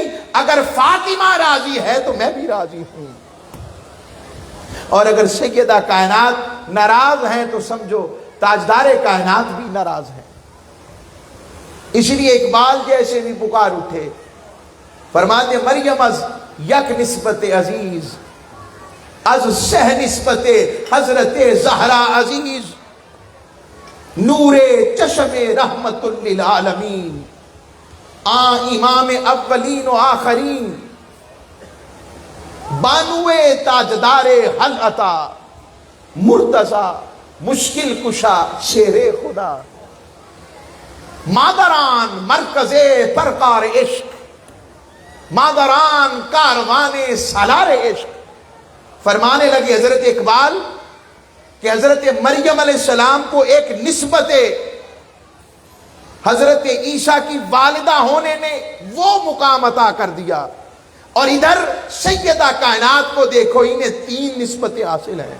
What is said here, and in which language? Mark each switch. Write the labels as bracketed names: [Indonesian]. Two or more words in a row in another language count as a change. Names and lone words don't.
[Urdu] اگر فاطمہ راضی ہے تو میں بھی راضی ہوں، اور اگر سیدہ کائنات ناراض ہیں تو سمجھو تاجدار کائنات بھی ناراض ہیں. اس لیے اقبال جیسے بھی پکار اٹھے، فرماتے [Persian] مریم از یک نسبت عزیز، از سہ نسبت حضرت زہرا عزیز، نور چشم رحمت للعالمین، امام اولین و آخرین، بانو تاجدار حل عطا، مرتضی مشکل کشا شیر خدا، مادران مرکز پرکار عشق، مادران کاروان سالار عشق. [Urdu] فرمانے لگے حضرت اقبال کہ حضرت مریم علیہ السلام کو ایک نسبت حضرت عیسیٰ کی والدہ ہونے نے وہ مقام عطا کر دیا، اور ادھر سیدہ کائنات کو دیکھو انہیں 3 نسبتیں حاصل ہیں.